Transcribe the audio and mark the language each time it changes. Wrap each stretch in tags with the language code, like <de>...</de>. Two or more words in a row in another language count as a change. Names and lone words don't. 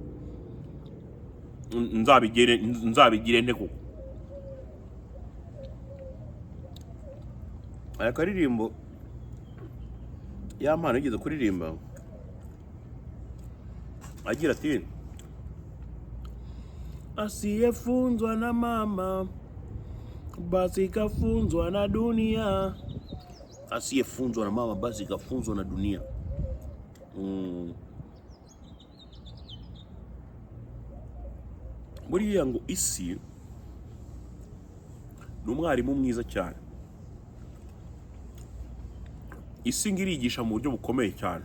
<rw>Nzabigire nte koko? Aya karirimbo ya mpano yigeze kuririmba agira ati</rw> <sw>asiyefunzwa na mama basi kafunzwa na dunia. Asiyefunzwa na mama basi kafunzwa na dunia.</sw> <rw>Buriya ngo isi ni umwarimu mwiza cyane. Isi ngirigisha mu buryo bukomeye cyane.</rw>